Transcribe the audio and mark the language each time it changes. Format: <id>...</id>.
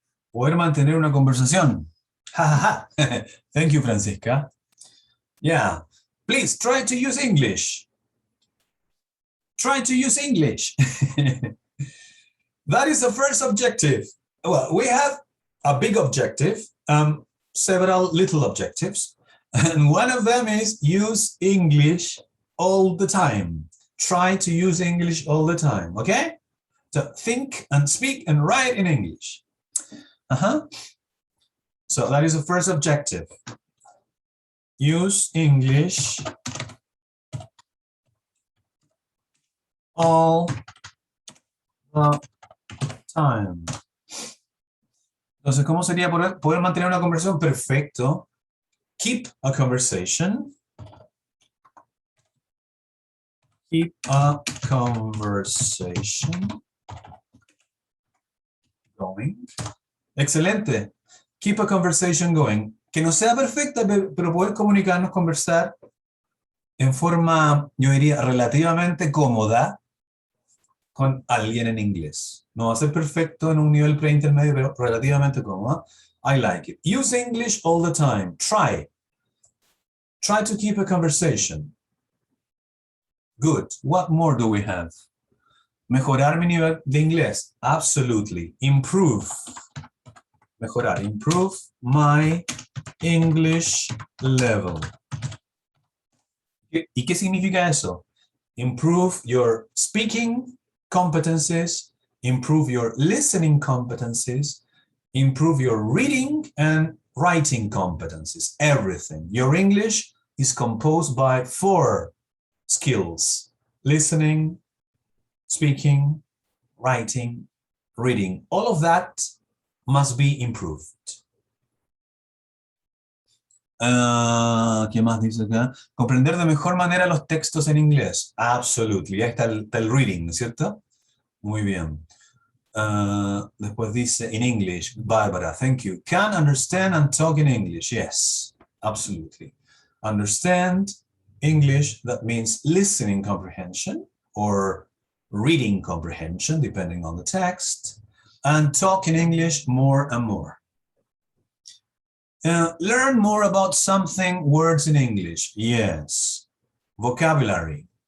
<es>Poder mantener una conversación.</es> <en>Thank you, Francisca. Yeah, please try to use English. Try to use English. That is the first objective. Well, we have a big objective. several little objectives. And one of them is use English all the time. Try to use English all the time, okay? So think and speak and write in English. So that is the first objective. Use English all the time.</en> <es>Entonces, ¿cómo sería poder mantener una conversación?</es> <en>Perfecto. Keep a conversation. Keep a conversation going. Excelente. Keep a conversation going.</en> <es>Que no sea perfecta, pero poder comunicarnos, conversar en forma, yo diría, relativamente cómoda con alguien en inglés. No va a ser perfecto en un nivel preintermedio, pero relativamente cómoda.</es> <en>I like it. Use English all the time. Try. Try to keep a conversation. Good. What more do we have?</en> <es>Mejorar mi nivel de inglés.</es> <en>Absolutely. Improve. Mejorar. Improve my English level.</en> <es>¿Y qué significa eso?</es> <en>Improve your speaking competencies, improve your listening competencies, improve your reading and writing competencies, everything. Your English is composed by 4 skills: listening, speaking, writing, reading. All of that must be improved.</en> <es>¿Qué más dice acá? Comprender de mejor manera los textos en inglés. Absolutely. Ahí está el reading, ¿cierto? Muy bien. Después dice</es> <en>in English,</en> <es>Barbara,</es> <en>thank you. Can understand and talk in English. Yes, absolutely. Understand English, that means listening comprehension or reading comprehension, depending on the text. And talk in English more and more. Learn more about something, words in English. Yes. Vocabulary.</en>